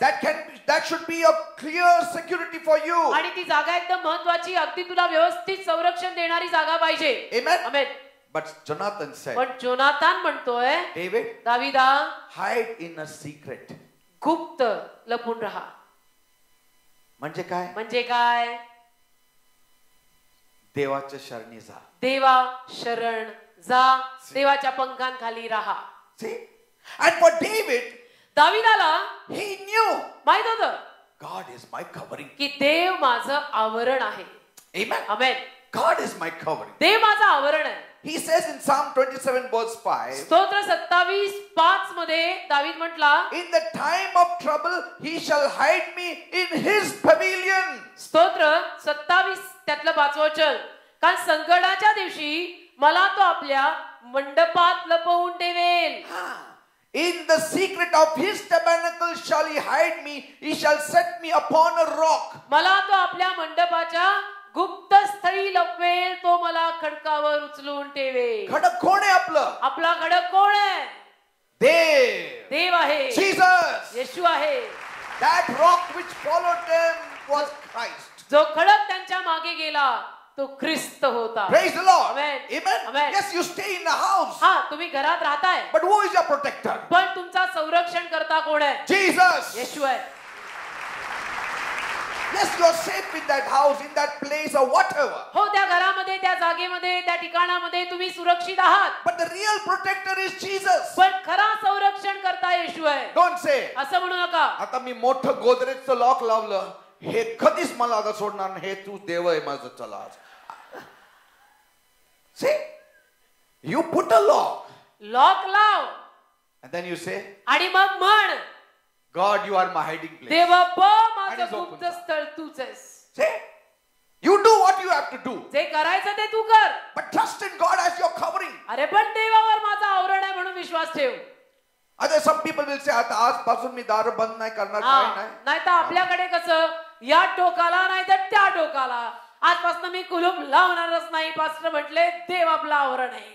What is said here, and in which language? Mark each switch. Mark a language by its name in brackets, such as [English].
[English] That should be a clear security for you. [Marathi] आणि ती जागा एकदम महत्वाची, अगदी तुला व्यवस्थित संरक्षण देणारी जागा पाहिजे. [English] Amen. [Marathi] Amen. [English] But Jonathan said, [Marathi] पण जोनाथान म्हणतोय, [English] David, [Marathi] दाविदा [English] hide in a secret. [Marathi] गुप्त लपून राहा. म्हणजे काय? म्हणजे काय? देवाच्या शरणी जा. देवा शरण जा. देवाच्या पंखांखाली राहा. [English] See? And for David, [Marathi] दाविदाला [English] he knew [Marathi] माहित होतं [English] God is my covering. [Marathi] की देव माझं आवरण आहे. [English] Amen. [Marathi] Amen. [English] God is my covering. [Marathi] देव माझं आवरण आहे. [English] He says in Psalm 27 verse 5, [Marathi] स्तोत्र 27:5 मध्ये दावीद म्हटला, [English] in the time of trouble he shall hide me in his pavilion. [Marathi] स्तोत्र 27 त्यातलं 5वं वचन, कारण संकटाच्या दिवशी मला तो आपल्या मंडपात लपवून ठेवेल. [English] In the secret of his tabernacle shall he hide me. He shall set me upon a rock. [Marathi] मला तो आपल्या मंडपाच्या गुप्त स्थळी लपवेल. तो मला खडकावर उचलून ठेवेल. खडक कोण आहे आपलं? आपला खडक कोण आहे? देव. देव आहे. [English] Jesus. [Marathi] येशू आहे. [English] That rock which followed them was Christ. [Marathi] जो खडक त्यांच्या मागे गेला तो ख्रिस्त होता. [English] Praise the Lord. Amen. Amen. Amen. Yes, you stay in the house. [Marathi] हा, तुम्ही घरात राहताय, [English] But who is your protector? [Marathi] पण तुमचा संरक्षण करता कोण आहे? [English] Jesus. [Marathi] येशू आहे. [English] Yes, you are safe in that house, in that place or whatever. [Marathi] हो, त्या घरामध्ये, त्या जागेमध्ये, त्या ठिकाणामध्ये तुम्ही सुरक्षित आहात. [English] But the real protector is Jesus. [Marathi] पण खरा संरक्षण करता येशू आहे. [English] Don't say, [Marathi] असं म्हणू नका. आता मी मोठं गोदरेजचं लॉक लावलं, हे कधीच मला आता सोडणार नाही, हे तू देव आहे माझं, चला आज. [English] See, you put a lock [Marathi] lock लाव and then you say, आणि मग म्हण, [English] God, you are my hiding place. [Marathi] देवप्पा आणि माझं झोपून गुप्त जा. स्थळ तूच आहेस. See, you do what you have to do. जे करायचं ते तू कर. But trust in God as your covering. अरे पण देवावर माझा आवरण आहे म्हणून विश्वास ठेव. आता [English] some people will say, [Marathi] आता आजपासून मी दार बंद नाही करणार, काय नाही. नाही तर आपल्याकडे कसं, या टोकाला नाही तर त्या टोकाला, आजपासून मी कुलूप लावणारच नाही. पास्टर म्हटले, देव आपला आवरण आहे.